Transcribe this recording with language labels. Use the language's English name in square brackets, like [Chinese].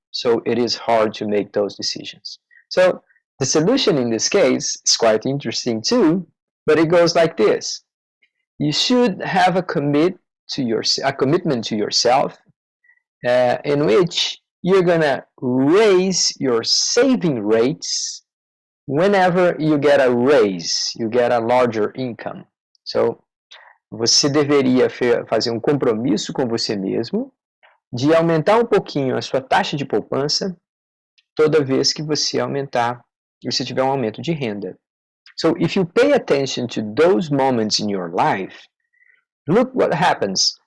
[English] So it is hard to make those decisions. So the solution in this case is quite interesting too, but it goes like this. You should have a commitment to yourself in which you're going to raise your saving rates whenever you get a raise, you get a larger income. [Portuguese] So, você deveria fazer um compromisso com você mesmo de aumentar um pouquinho a sua taxa de poupança toda vez que você tiver um aumento de renda. [English] So, if you pay attention to those moments in your life, look what happens.